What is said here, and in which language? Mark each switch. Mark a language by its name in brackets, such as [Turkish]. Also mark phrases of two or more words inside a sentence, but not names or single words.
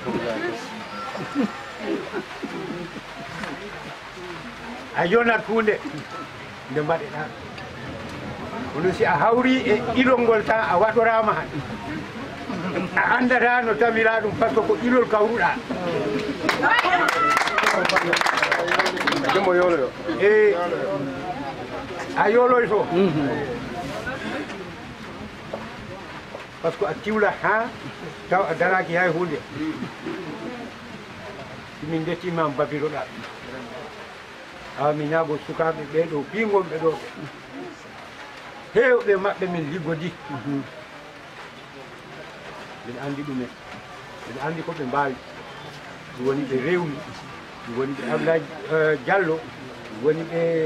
[Fula] a yonat hunde nde mbaɗeɗa kono si a hawri e ilol ngol tan a waɗorama han a andata no tawira ɗum [French] par ce que [Fula] ko ilol kawruɗa e a yoloy to [French] par ce que [Fula] a tiwla ha taw a daraki hay hunde min dettima babiroɗa awa mi ñaago sukaɓe ɓeɗo ɓingonɓe ɗo hewɓe maɓɓe min liggodi min andi ɗumen min andi koɓe mbawi ɗum woni ɓe rewmi ɗum woni ɓe Abdoulaye Diallo ɗum woni ɓe